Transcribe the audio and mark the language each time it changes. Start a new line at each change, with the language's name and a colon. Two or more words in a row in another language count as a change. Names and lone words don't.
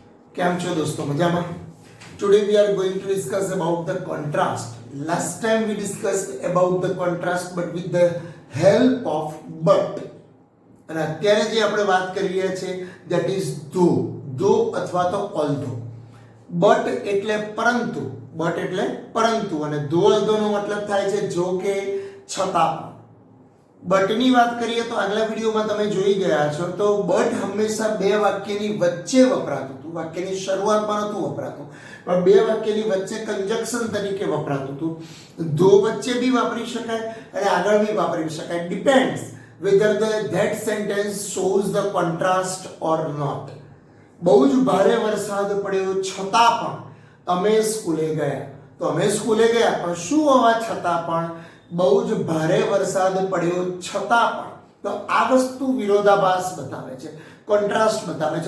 Gujarati: કેમ છો દોસ્તો મજામાં?
English: Today we are going to discuss about the contrast. Last time we discussed about the contrast but with the help of but.
Gujarati: અને અત્યારે જે આપણે વાત કરી રહ્યા છે
English: that is though
Gujarati: અથવા તો although. but એટલે પરંતુ અને although નો મતલબ થાય છે જો કે છતાં. બટની વાત કરીએ તો આગલા વિડીયોમાં તમે જોઈ ગયા છો તો બટ હંમેશા બે વાક્યની વચ્ચે વપરાતું હતું. વાક્યની શરૂઆતમાં નહોતું વપરાતું પણ બે વાક્યની વચ્ચે કંજક્શન તરીકે વપરાતું હતું. ધો વચ્ચે બી વાપરી શકાય અને આગળ બી વાપરી શકાય.
English: ડિપેન્ડ્સ whether that sentence shows the contrast or not.
Gujarati: બહુ જ ભારે વરસાદ પડ્યો છતાં પણ અમે સ્કૂલે ગયા. તો અમે સ્કૂલે ગયા પણ શું હોવા છતાં પણ બહુ જ ભારે વરસાદ પડ્યો છતાં પણ. તો આ વસ્તુ વિરોધાભાસ બતાવે છે, કોન્ટ્રાસ્ટ બતાવે છે.